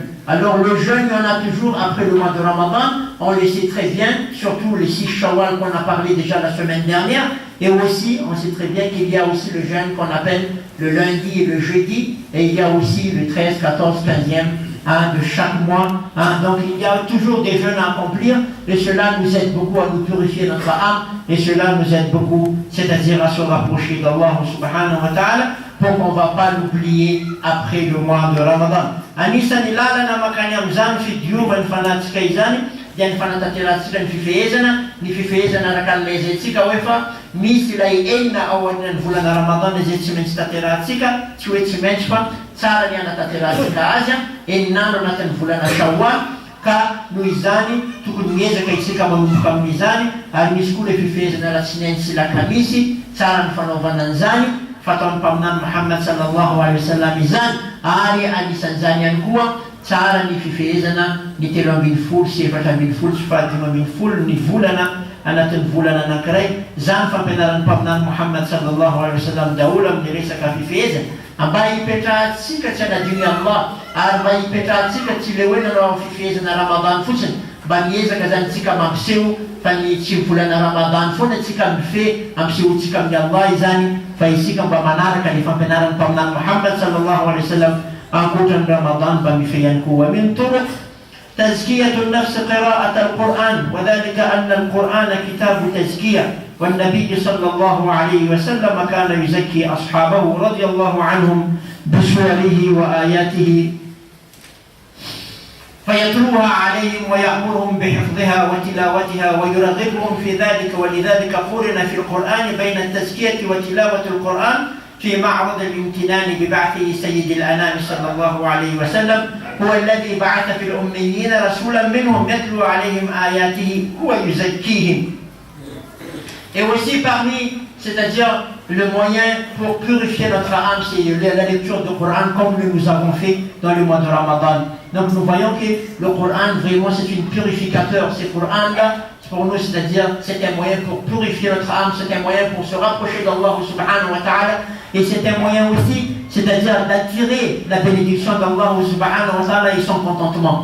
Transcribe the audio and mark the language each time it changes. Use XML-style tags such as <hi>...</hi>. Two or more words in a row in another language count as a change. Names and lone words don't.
<fr>Alors le jeûne, il y en a toujours après le mois de Ramadan, on le sait très bien, surtout les 6 Shawwal qu'on a parlé déjà la semaine dernière, et aussi, on sait très bien qu'il y a aussi le jeûne qu'on appelle le lundi et le jeudi, et il y a aussi le 13, 14, 15e de chaque mois. Donc il y a toujours des jeûnes à accomplir, et cela nous aide beaucoup à nous purifier notre âme, et cela nous aide beaucoup, c'est-à-dire à se rapprocher d'Allah</fr> <ar>سبحانه وتعالى,</ar> <fr>pour qu'on ne va pas l'oublier après le mois de Ramadan.</fr> <mg>Anisan'ny lalana makany amin'izany fidiovany fanahintsika izany dia ny fanatanterantsika ny fifehezana araka an'ilay hoe fa misy ilay enina ao aninan'ny volana Ramadan izay tsy maintsy tanterantsika, tsy hoe tsy maintsy fa tsara ny anatanterantsika azy eninandro anatin'ny volana Shawwal, ka noho izany tokony miezaka isika manomboka amin'izany, ary misy koa ilay fifehezana latsinainy sy lakamisy, tsara ny fanaovana an'izany fataon'ny mpaminany Muhammad</mg> <ar>صلى الله عليه وسلم</ar> <mg>izany, ary anisan'izany ihany koa tsara ny fifehezana ny 13 sy 14 sy 15 ny volana anatin'ny volana anankiray. Zany fampianaran'ny mpaminany Muhammad</mg> <ar>صلى الله عليه وسلم</ar> <mg>daholo amin'ny resaka fifehezana, mba hipetrahantsika tsy hanadiny Allah, ary mba hipetrahantsika tsy le hoe nanao fifehezana Ramadan fotsiny, mba miezaka zany tsika mampiseho fa ny tsy volana Ramadan foana tsika mifehy ampisehotsika amin'ny Allah izany, fa isika mba manaraka ny fampianaran'ny mpaminany Muhammad</mg> <ar>صلى الله عليه وسلم</ar> <mg>ankoatran'ny Ramadan mba mifehy ihany koa.</mg> <ar>من طرق تزكية النفس قراءة القرآن وذلك أن القرآن كتاب تزكية, والنبي صلى الله عليه وسلم كان يزكي أصحابه رضي الله عنهم بسوره وآياته فيتلوها عليهم ويأمرهم بحفظها وتلاوتها ويرغبهم في ذلك. ولذلك قرن في القرآن بين التزكية وتلاوة القرآن في معرض الامتنان ببعثه سيد الأنام صلى الله عليه وسلم، هو الذي بعث في الأميين رسولا منهم يتلو عليهم آياته ويزكيهم.</ar> <fr>Et aussi parmi c'est-à-dire le moyen pour purifier notre âme, c'est la lecture du Coran comme nous avons fait dans le mois de Ramadan. Donc nous voyons que le Coran, vraiment, c'est une purificateur. Ce Coran-là, pour nous, c'est-à-dire, c'est un moyen pour purifier notre âme, c'est un moyen pour se rapprocher d'Allah</fr> <ar>سبحانه وتعالى,</ar> <fr>et c'est un moyen aussi, c'est-à-dire d'attirer la bénédiction d'Allah</fr> <ar>سبحانه وتعالى</ar> <fr>et son contentement.</fr>